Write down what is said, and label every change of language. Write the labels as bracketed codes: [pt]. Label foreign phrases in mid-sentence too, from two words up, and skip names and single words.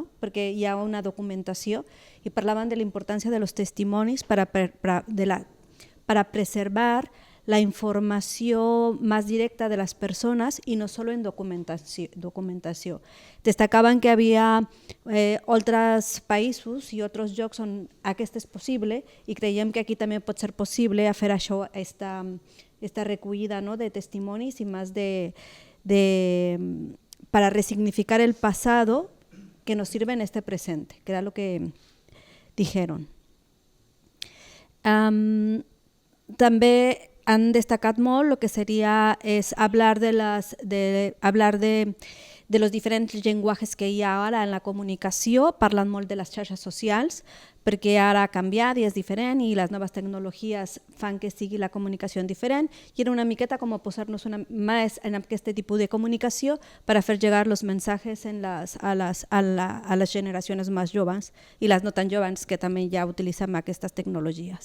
[ca] Perquè hi ha una documentació i parlaven de la importància de los testimonis para preservar la informació més directa de les persones i no solo en documentació. Destacaven que hi havia altres països i altres llocs on aquest és possible i creiem que aquí també pot ser possible fer això, [es] esta recollida, [ca] ¿no?, [es] de testimonios y más para resignificar el pasado que nos sirve en este presente, que era lo que dijeron. [ca] També han destacat molt el que seria és [es] hablar de los [ca] diferents llenguatges que hi ha ara en la comunicació, parlant molt de les xarxes socials, perquè ara ha canviat i és diferent i les noves tecnologies fan que sigui la comunicació diferent i era una miqueta com posar-nos més en aquest tipus de comunicació per a fer llegar els missatges a les generacions més joves i les no tan joves que també ja utilitzem aquestes tecnologies.